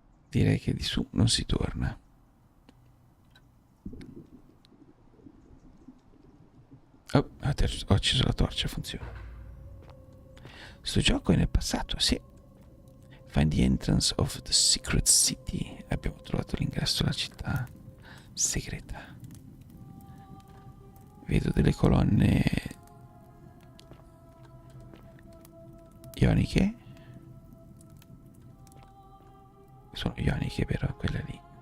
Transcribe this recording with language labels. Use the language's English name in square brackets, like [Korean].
[Italian] Direi che di su non si torna. Oh, ho acceso la torcia, funziona. Sto gioco è nel passato, sì. [English] Find the entrance of the secret city. [Italian] Abbiamo trovato l'ingresso alla città segreta. Vedo delle colonne ioniche. Sono ioniche, vero? Quelle lì.